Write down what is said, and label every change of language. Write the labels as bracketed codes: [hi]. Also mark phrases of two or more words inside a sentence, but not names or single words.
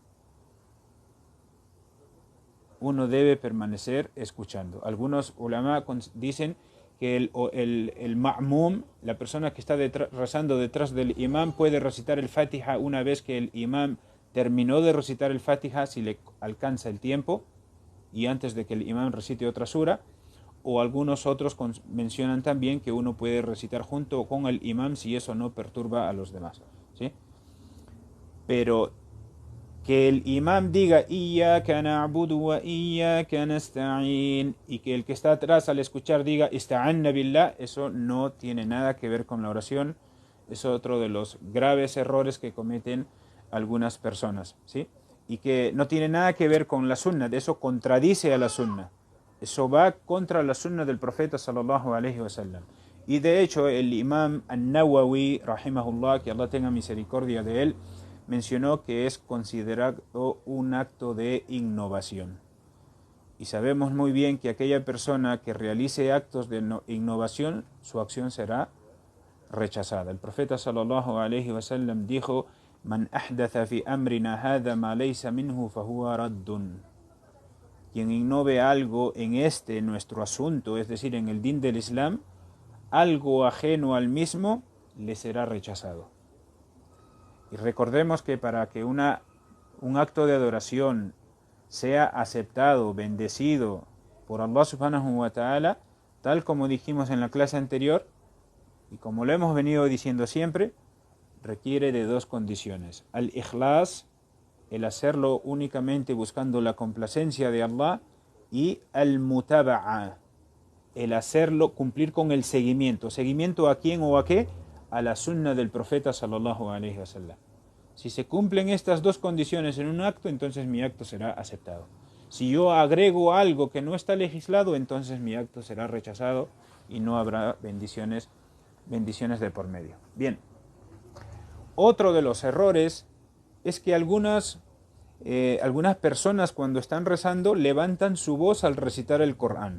[es] Uno debe permanecer escuchando. Algunos ulama dicen que el ma'mum, la persona que está rezando detrás del imam, puede recitar el Fatiha una vez que el imam terminó de recitar el Fatiha, si le alcanza el tiempo, y antes de que el imam recite otra sura. O algunos otros mencionan también que uno puede recitar junto con el imam si eso no perturba a los demás, ¿sí? Pero que el imam diga [ar] إياك نعبد وإياك نستعين [es] y que el que está atrás al escuchar diga [ar] استعنا بالله, [es] eso no tiene nada que ver con la oración. Es otro de los graves errores que cometen algunas personas, ¿sí? Y que no tiene nada que ver con la sunna, de eso contradice a la sunna. Eso va contra la sunna del profeta [ar] صلى الله عليه وسلم. [es] Y de hecho el imam An-Nawawi, rahimahullah, que Allah tenga misericordia de él, mencionó que es considerado un acto de innovación. Y sabemos muy bien que aquella persona que realice actos de innovación, su acción será rechazada. El profeta [ar] صلى الله عليه وسلم dijo: "من أحدث في أمرنا هذا ما ليس منه فهو رد." [es] Quien innove algo en nuestro asunto, es decir, en el din del Islam, algo ajeno al mismo, le será rechazado. Y recordemos que para que un acto de adoración sea aceptado, bendecido por Allah [ar] سبحانه وتعالى, [es] tal como dijimos en la clase anterior, y como lo hemos venido diciendo siempre, requiere de dos condiciones: al-ikhlas, el hacerlo únicamente buscando la complacencia de Allah, y al-mutaba'a, el hacerlo, cumplir con el seguimiento. ¿Seguimiento a quién o a qué? A la sunna del profeta [ar] صلى الله عليه وسلم. [es] Si se cumplen estas dos condiciones en un acto, entonces mi acto será aceptado. Si yo agrego algo que no está legislado, entonces mi acto será rechazado y no habrá bendiciones de por medio. Bien, otro de los errores es que algunas personas cuando están rezando levantan su voz al recitar el Corán.